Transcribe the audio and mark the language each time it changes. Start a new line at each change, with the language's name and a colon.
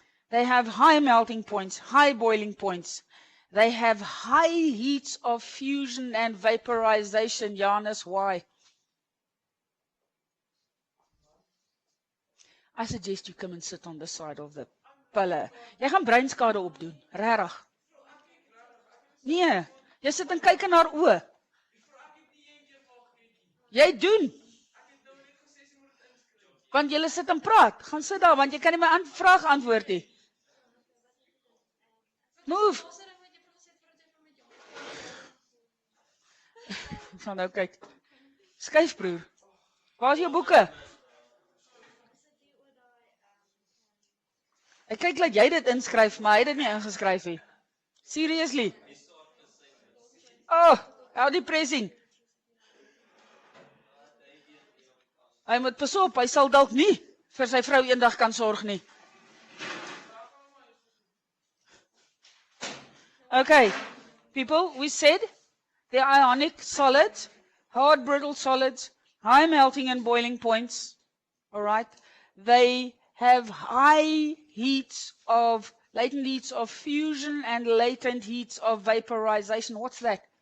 English: They have high melting points, high boiling points. They have high heats of fusion and vaporization. Janus, why? I suggest you come and sit on the side of the pillar.
Afrikaans: Jy gaan breinskade opdoen, regtig. Nee, jy sit en kyk in haar oë. Jy doen. Want jy sit en praat. Gaan sit daar, want jy kan nie my vraag antwoord nie.
English: Move.
Afrikaans: Ek gaan nou kyk. Skuif, broer. Waar is jou boeke? Ek kyk dat jy dit inskryf, maar hy het dit nie ingeskryf nie.
English: Seriously? Oh, how depressing.
Afrikaans: Hy moet pas op, hy sal dalk nie vir sy vrou eendag kan sorg nie.
English: Okay, people, we said the ionic solids, hard brittle solids, high melting and boiling points, all right? They have high heats of, latent heats of fusion and latent heats of vaporization. What's that?